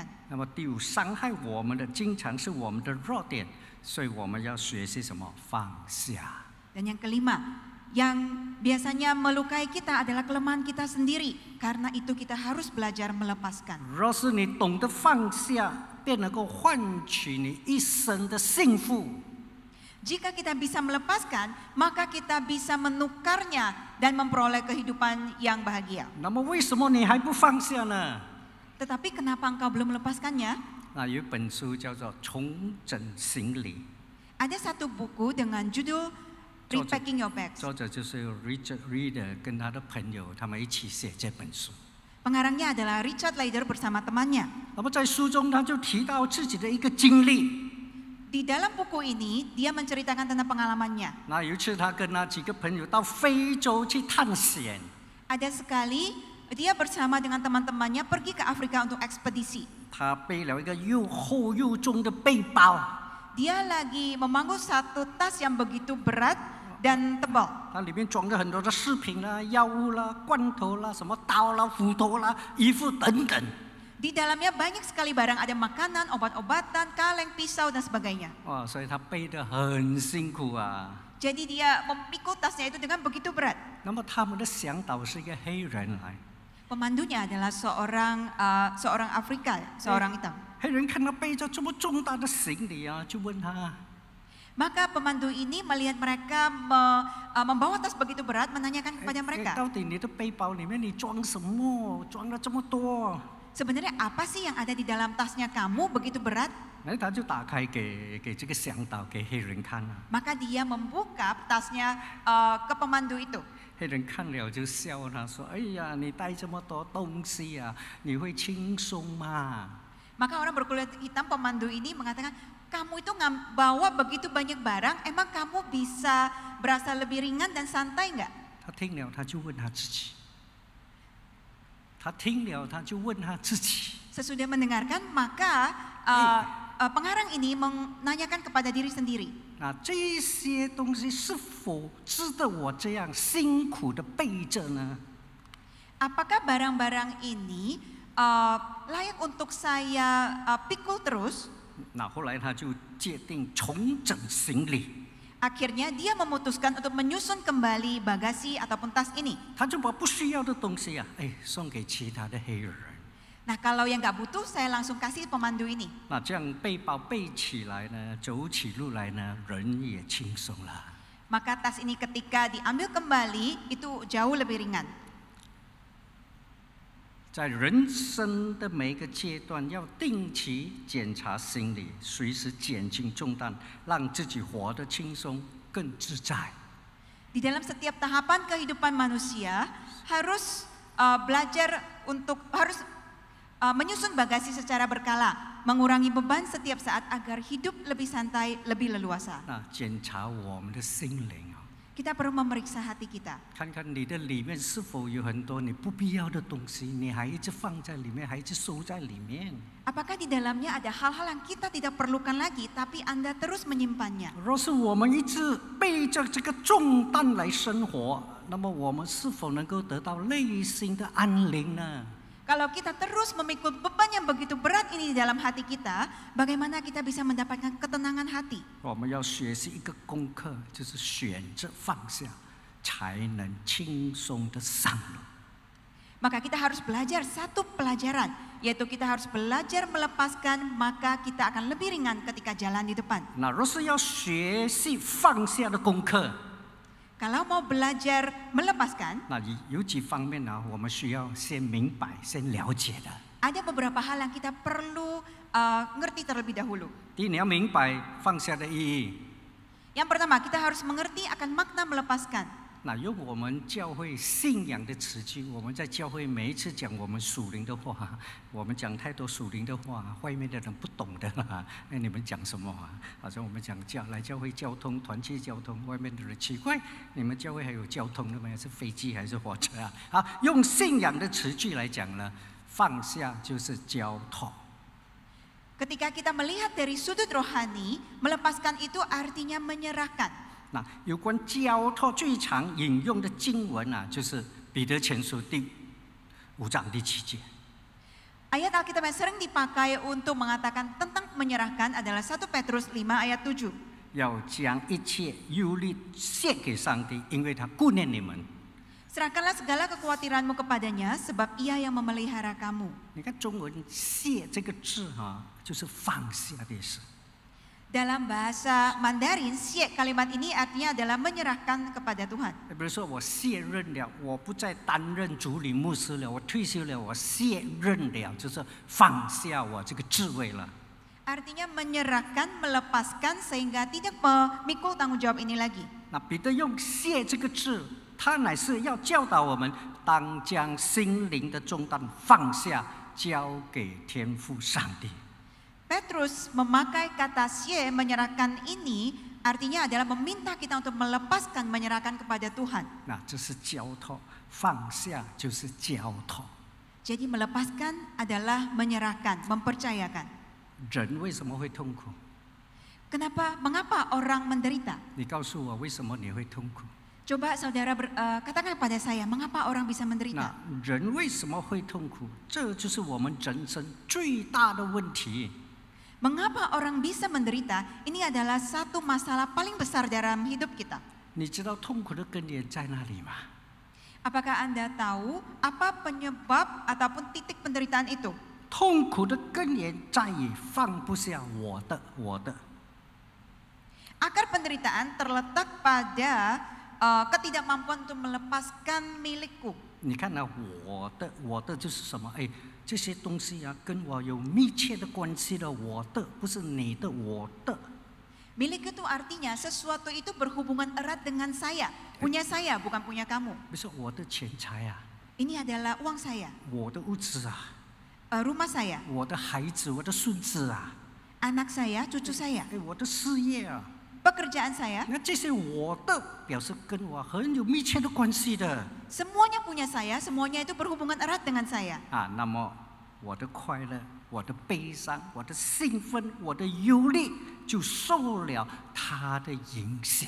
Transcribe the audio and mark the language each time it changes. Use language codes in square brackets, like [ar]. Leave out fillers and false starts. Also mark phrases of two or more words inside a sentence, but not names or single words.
[zh] 那么第五，伤害我们的经常是我们的弱点，所以我们要学习什么？放下。 [id] Dan yang kelima, yang biasanya melukai kita adalah kelemahan kita sendiri, karena itu kita harus belajar melepaskan. [zh] 若是你懂得放下，便能够换取你一生的幸福。 [id] Jika kita bisa melepaskan, maka kita bisa menukarnya dan memperoleh kehidupan yang bahagia. [zh] 那么为什么你还不放下呢？ [id] Tetapi kenapa engkau belum melepaskannya? [zh] 有一本书叫做《重整行李》， [id] Ada satu buku dengan judul Repacking Your Bags. [zh] 作者就是 Richard Reader 跟他的朋友，他们一起写这本书。 [id] Pengarangnya adalah Richard Leider bersama temannya. [zh] 那么在书中，他就提到自己的一个经历。 [id] Di dalam buku ini, dia menceritakan tentang pengalamannya. [zh] 那有一次，他跟那几个朋友到非洲去探险。 [id] Ada sekali, dia bersama dengan teman-temannya pergi ke Afrika untuk ekspedisi. [zh] 他背了一个又厚又重的背包。 [id] Dia lagi memangku satu tas yang begitu berat dan tebal. [zh] 它里面装着很多的饰品啦、药物啦、罐头啦、什么刀啦、斧头啦、衣服等等。 [id] Di dalamnya banyak sekali barang, ada makanan, obat-obatan, kaleng, pisau, dan sebagainya. [zh] 所以他背得很辛苦啊。 [id] Jadi dia memikul tasnya itu dengan begitu berat. [zh] 那么他们的向导是一个黑人来， [id] Pemandunya adalah seorang Afrika, seorang hitam. [zh] 黑人看他背着这么重大的行李就问他： [id] Maka pemandu ini melihat mereka membawa tas begitu berat, menanyakan kepada mereka, [zh] 到底你的背包里面你装什么？装了这么多？ [id] sebenarnya apa sih yang ada di dalam tasnya kamu begitu berat? [zh] 他就打开给这个向导给黑人看啊。 [id] Maka dia membuka tasnya ke pemandu itu. [zh] 黑人看了就笑他说：“哎呀，你带这么多东西你会轻松吗？” [id] Maka orang berkulit hitam pemandu ini mengatakan, kamu itu bawa begitu banyak barang, emang kamu bisa berasa lebih ringan dan santai nggak? [zh] 他听了他就问他自己。 他听了，他就问他自己。 [id] Sesudah mendengarkan, maka pengarang ini menanyakan kepada diri sendiri. [zh] 那这些东西是否值得我这样辛苦的背着呢？ [id] Apakah barang-barang ini layak untuk saya pikul terus? [zh] 那后来他就决定重整行李。 [id] Akhirnya dia memutuskan untuk menyusun kembali bagasi ataupun tas ini. [zh] 他就把不需要的东西啊，送给其他的黑人。 [id] Nah, kalau yang nggak butuh, saya langsung kasih pemandu ini. [zh] 那这样背包背起来呢，走起路来呢，人也轻松了。 [id] Maka tas ini ketika diambil kembali itu jauh lebih ringan. [zh] 在人生的每一个阶段，要定期检查心理，随时减轻重担，让自己活得轻松、更自在。 [id] Di dalam setiap tahapan kehidupan manusia harus belajar untuk menyusun bagasi secara berkala, mengurangi beban setiap saat agar hidup lebih santai, lebih leluasa. [zh] 那检查我们的心灵啊， [id] Kita perlu memeriksa hati kita. [zh] 看看你的里面是否有很多你不必要的东西，你还一直放在里面，还一直收在里面。 [id] Apakah di dalamnya ada hal-hal yang kita tidak perlukan lagi, tapi Anda terus menyimpannya? [zh] 若是我们一直背着这个重担来生活，那么我们是否能够得到内心的安宁呢？ [id] Kalau kita terus memikul beban yang begitu berat ini di dalam hati kita, bagaimana kita bisa mendapatkan ketenangan hati? [zh] 我们要学习一个功课，就是选择放下，才能轻松的上路。 [id] Maka kita harus belajar satu pelajaran, yaitu kita harus belajar melepaskan, maka kita akan lebih ringan ketika jalan di depan. [zh] 那若是要学习放下的功课， [id] Kalau mau belajar melepaskan, [zh] 那有几方面呢？我们需要先明白、先了解的。 [id] ada beberapa hal yang kita perlu ngerti terlebih dahulu. [zh] 第一，你要明白放下的意义。 [id] Yang pertama, kita harus mengerti akan makna melepaskan. [zh] 那用我们教会信仰的词句，我们在教会每一次讲我们属灵的话，我们讲太多属灵的话，外面的人不懂的啦。你们讲什么啊？好像我们讲来教会交通、团契交通，外面的人奇怪，你们教会还有交通的吗？是飞机还是火车啊？好，用信仰的词句来讲呢，放下就是交托。 [id] Ketika kita melihat dari sudut rohani, melepaskan itu artinya menyerahkan. [zh] 那有关交托最常引用的经文啊，就是彼得前书第5章第7节。 [id] Ayat Alkitab yang sering dipakai untuk mengatakan tentang menyerahkan adalah 1 Petrus 5 ayat 7. [zh] 要将一切忧虑卸给上帝，因为他顾念你们。 [id] Serahkanlah segala kekhawatiranmu kepadanya, sebab ia yang memelihara kamu. [zh] 你看中文“卸”这个字哈，就是放下的意思。 [id] Dalam bahasa Mandarin, "xie" kalimat ini artinya adalah menyerahkan kepada Tuhan. [zh] 比如说我卸任了，我不再担任主理牧师了，我退休了，我卸任了，就是放下我这个职位了。 [id] Artinya menyerahkan, melepaskan sehingga tidak memikul tanggung jawab ini lagi. [zh] 那彼得用“卸”这个字，他乃是要教导我们，当将心灵的重担放下，交给天父上帝。 [id] Petrus memakai kata "xie" menyerahkan ini artinya adalah meminta kita untuk melepaskan, menyerahkan kepada Tuhan. [zh] 那这是交托，放下就是交托。 [id] Jadi melepaskan adalah menyerahkan, mempercayakan. [zh] 人为什么会痛苦？ [id] Mengapa orang menderita? [zh] 你告诉我，为什么你会痛苦？ [id] Coba saudara katakan kepada saya, mengapa orang bisa 那 menderita? [zh] 人为什么会痛苦？这就是我们人生最大的问题。 [id] Mengapa orang bisa menderita? Ini adalah satu masalah paling besar dalam hidup kita. [zh] 你知道痛苦的根源在哪里吗？ [id] Apakah Anda tahu apa penyebab ataupun titik penderitaan itu? [zh] 痛苦的根源在于放不下我的。 [id] Akar penderitaan terletak pada ketidakmampuan untuk melepaskan milikku. [zh] 你看呢、我的就是什么？这些东西啊，跟我有密切的关系的，我的不是你的，我的。 [id] Milik itu artinya sesuatu itu berhubungan erat dengan saya, punya saya bukan punya kamu. [zh] 比如说我的钱财啊， [id] Ini adalah uang saya, [zh] 我的物质啊， [id] rumah saya, [zh] 我的孩子，我的孙子啊， [id] anak saya, cucu saya, [zh] 我的事业啊， [id] pekerjaan saya. [zh] 那这些我的表示跟我很有密切的关系的 [id] Semuanya punya saya, semuanya itu berhubungan erat dengan saya. 啊。 [zh] 那么我的快乐、我的悲伤、我的兴奋、我的忧虑，就受了它的影响。